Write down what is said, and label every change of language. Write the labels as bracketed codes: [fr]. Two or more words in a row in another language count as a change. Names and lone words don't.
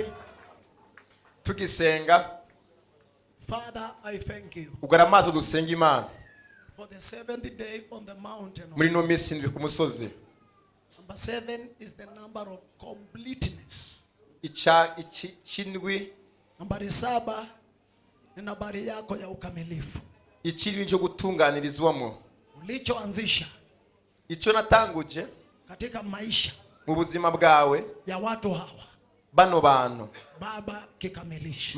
[rw] Tugisenga. [en] Father, I thank you [rw] Ugara amaso dusenga Imana. [en] for the 7th day on the mountain. [rw] Muri no minsi ndwi ku musozi. [en] Number 7 is the number of completeness. [rw] Chindwi. [sw] Nambari 7 ni nambari yako ya ukamilifu. [rw] Ichindwi cyo gutunganirizwamo. [sw] Ulichoanzisha [rw] Icyo natanguje [sw] katika maisha [rw] mu buzima bwawe [sw] ya watu hawa, [rw] bano bantu [sw] Baba, kikamilisha.